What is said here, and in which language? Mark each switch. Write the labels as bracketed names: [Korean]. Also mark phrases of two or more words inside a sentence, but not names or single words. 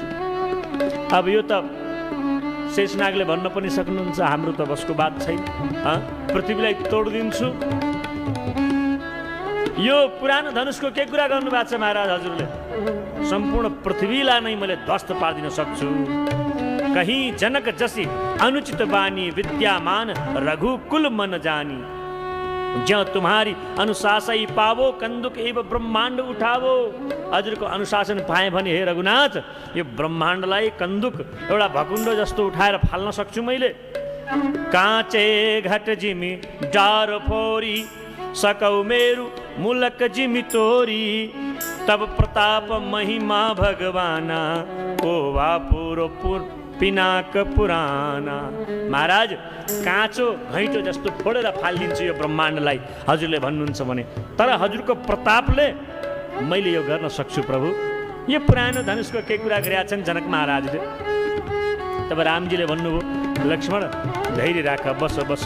[Nepali] अब यो त शेषनागले भन्न पनि सक्नुहुन्छ, हाम्रो त बसको बात छैन। पृथ्वीलाई तोडिदिन्छु। यो पुरानो धनुषको के कुरा गर्नुभएको छ महाराज हजुरले? सम्पूर्ण पृथ्वीलाई नै मैले ध्वस्त पारिदिन सक्छु। [Awadhi] कहीं जनक जसी अनुचित बानी, विद्यामान रघुकुल मन जानी, ज्यों तुम्हारी अनुशासन पावो, कंदुक एवं ब्रह्मांड उठावो। [Nepali] हजुरको अनुशासन पाएँ भने हे रघुनाथ, यो ब्रह्माण्डलाई कंदुक एउटा भकुण्डो जस्तो उठाएर फाल्न सक्छु मैले। [Awadhi] काँचे घट जिमी डार फोरी, सकौ मेरु मुलक जिमी तोरी, तब प्रताप महिमा भगवाना, ओ वापुरो पिनाक पुराना। [Nepali] महाराज, काँचो घैँटो जस्तो फोडेर फालिदिन्छु यो ब्रह्माण्डलाई हजुरले भन्नुहुन्छ भने, तर हजुरको प्रतापले मैले यो गर्न सक्छु प्रभु। यो पुरानो धनुषको केही कुरा गरेका छन् जनक महाराजले। तब रामजीले भन्नुभयो लक्ष्मण धैर्य राख, बस बस।